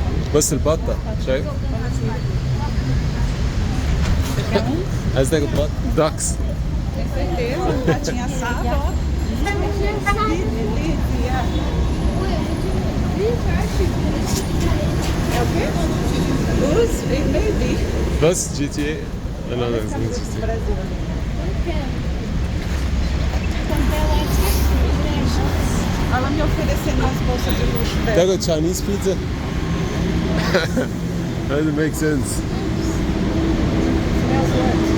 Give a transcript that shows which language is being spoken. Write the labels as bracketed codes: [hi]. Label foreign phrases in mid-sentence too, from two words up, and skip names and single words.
[ar] بص البطة شايف؟ عايز تاكل بط؟ ducks. [pt] Com certeza, um patinho assado, ó. Delícia. É o quê? Luz e baby. Bus GTA. Não, não, não, não GTA. Brasil. Ela me oferecendo umas bolsas de luxo dela. [en] Taco Chinese pizza? Doesn't make sense. Smells what?